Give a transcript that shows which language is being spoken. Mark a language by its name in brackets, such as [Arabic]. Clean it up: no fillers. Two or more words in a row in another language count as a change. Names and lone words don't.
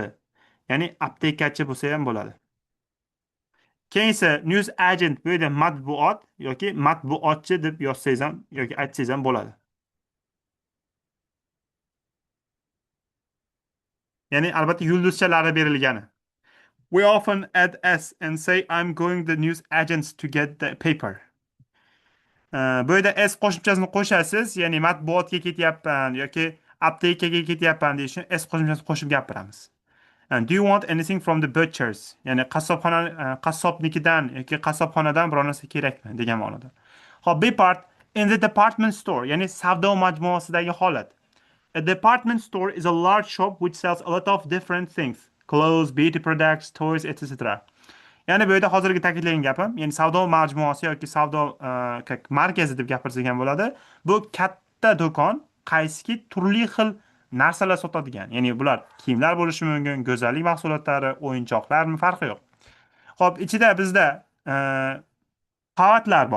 [Uzbek] Ya'ni aptekachi bo'lsa ham bo'ladi. Keyingisi [English] news agent, [Uzbek] bu yerda matbuot yoki matbuotchi deb yozsangiz ham yoki aytsangiz ham bo'ladi. Ya'ni albatta yulduzchalari berilgani. [English] We often add s and say I'm going the news agents to get the paper. [Uzbek] Bu yerda s qo'shimchasini qo'shasiz, ya'ni matbuotga ketyapman yoki aptekaga ketyapman deyish uchun s qo'shimchasini qo'shib gapiramiz. [English] And do you want anything from the butchers? [Uzbek] Ya'ni qassobnikidan yoki qassobxonadan biror narsa kerakmi degan ma'noda. Hop, [English] B part in the department store, [Uzbek] ya'ni savdo majmuasidagi holat. [English] A department store is a large shop which sells a lot of different things: clothes, beauty products, toys, etc. [Uzbek] Ya'ni bu yerda hozirgi ta'kidlagan gapim, ya'ni savdo majmuasi yoki savdo markazi deb gapirsak ham bo'ladi. Bu katta do'kon, qaysiki turli xil narsalar sotadigan. Ya'ni bular kiyimlar bo'lishi mumkin, go'zallik mahsulotlari, o'yinchoqlarmi, farqi yo'q. Xo'p, ichida bizda qavatlar bor.